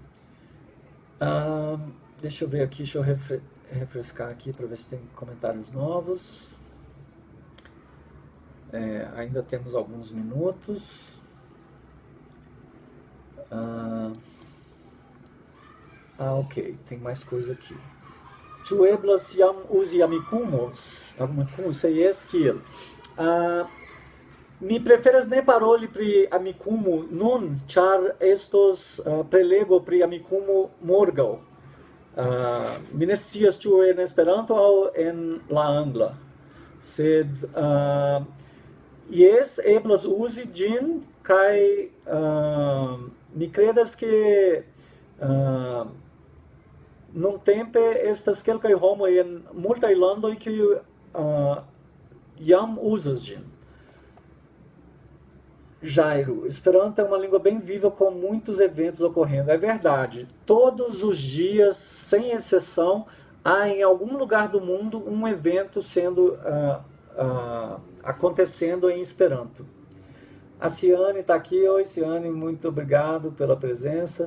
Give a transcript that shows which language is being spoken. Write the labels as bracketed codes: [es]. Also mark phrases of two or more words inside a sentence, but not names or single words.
[pt] Deixa eu ver aqui, deixa eu refrescar aqui para ver se tem comentários novos. Ainda temos alguns minutos. Ok, tem mais coisa aqui. [eo] Tu eblas jam uzi amicumos seies kiel. Mi preferas ne paroli pri amikumu nun, char estos prelego pri amikumu morgaŭ. Mi ne scias ĉu en Esperanto aŭ en la angla. Sed jes, eblas uzi ĝin, kaj mi kredas ke nuntempe estas kelkaj homoj en multaj landoj kiuj jam uzas ĝin. [pt] Jairo, Esperanto é uma língua bem viva, com muitos eventos ocorrendo. É verdade, todos os dias, sem exceção, há em algum lugar do mundo um evento sendo acontecendo em Esperanto. A Ciane está aqui. Oi, Ciane, muito obrigado pela presença.